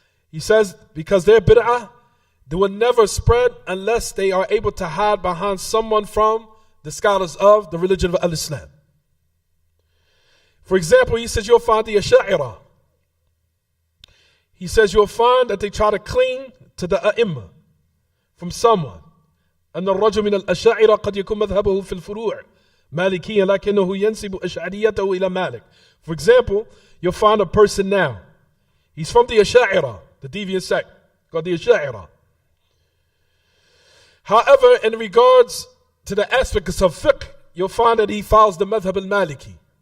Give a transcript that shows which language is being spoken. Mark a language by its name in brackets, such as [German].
[English] He says, because their Bid'ah, they will never spread unless they are able to hide behind someone from the scholars of the religion of Al-Islam. For example, he says you'll find the Ash-Shari'ah. He says you'll find that they try to cling to the A'imma from someone. [Arabic] أن الرجل من الأشاعرة قد يكون مذهبه في الفروع مالكيا لكنه ينسب أشعريته إلى مالك. [English] For example, you'll find a person now. He's from the Ash-Shari'ah, the deviant sect, called the Ash-Shari'ah. However, in regards to the aspects of fiqh, you'll find that he follows the madhab al-Maliki.